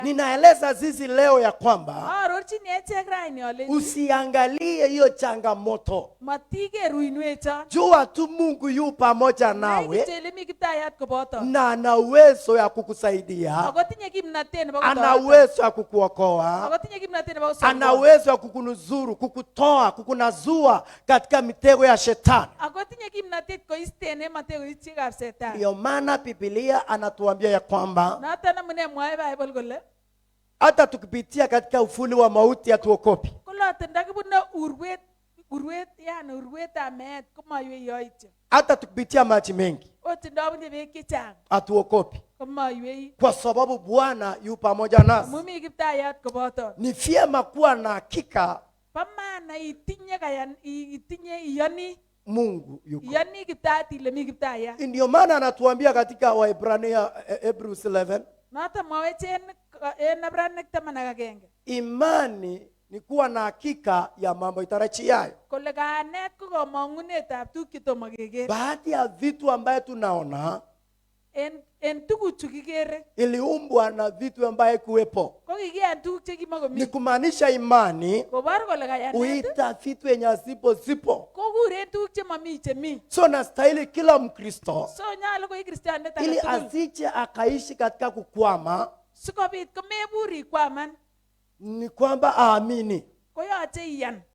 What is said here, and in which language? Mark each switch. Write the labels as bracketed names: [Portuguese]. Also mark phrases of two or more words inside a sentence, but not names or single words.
[Swahili] Ninaeleza sisi leo ya kwamba [Kalenjin] Arorchini echek raini aleni. [Swahili] usiangalie hiyo changamoto. [Kalenjin] Matigeru inwecho. [Swahili] Jua tu Mungu yu pamoja [Kalenjin] Nai [Swahili] nawe [Kalenjin] kityo ile mi Kiptayat koboto. [Swahili] na ana uwezo ya kukusaidia, [Kalenjin] Ako tinye kimnatet nebo [Swahili] ana [Kalenjin] kotoreto. [Swahili] uwezo ya kukuokoa, [Kalenjin] Ako tinye kimnatet nebo [Swahili] ana [Kalenjin] kosobo. [Swahili] uwezo ya kukunusuru, kukutoa, kukunazua katika mitego ya shetani. [Kalenjin] Ako tinye kimnatet koisten en mategoityekab Shetani. [Swahili] Ndio maana Biblia anatuambia ya kwamba [Kalenjin] Noton amune mwae Bible kole [Swahili] hata tukipitia katika ufuli wa mauti hatuogopi. [Kalenjin] kolote ndakibune urwet yani urwetab meet komoiwei yoityo. [Swahili] Hata tukipitia maji mengi [Kalenjin] Ot ndabunye beek chechang [Swahili] hatuogopi, [Kalenjin] komoiwei. [Swahili] kwa sababu Bwana yu pamoja nasi. [Kalenjin] Amu mi Kiptayat koboton. [Swahili] Ni vyema kuwa na hakika [Kalenjin] Bo maana itinye iyoni. [Swahili] Mungu yuko. [Kalenjin] Iyoni Kiptayat ile mi Kiptayat. [Swahili] Ndio maana anatuambia katika Waebrania Hebrews 11, [Kalenjin] Noton mwawech en Abranik 11 [Swahili] imani ni kuwa na hakika ya mambo itarajiayo. [Kalenjin] kole kanet ko kamang'unetab tuguk chetomo keker. [Swahili] Baadhi ya vitu ambayo tunaona [Kalenjin] En tuguchu kikere [Swahili] iliumbwa na vitu ambaye kuwepo. [Kalenjin] ko kikiyan tuguk Ni chekimokomi. [Swahili] kumaanisha imani [Kalenjin] Kobor kole kayanet [Swahili] huita vitu yenye zipo. [Kalenjin] kokuren tuguk chemomi chemi. [Swahili] So nastahili kila Mkristo [Kalenjin] So nyolu ko kristianet [Swahili] ili [Kalenjin] age tugul [Swahili] asije akaishi katika kukwama, [Kalenjin] sikobit komebur ikwaman [Swahili] ni kwamba aamini [Kalenjin] koyoche iyan.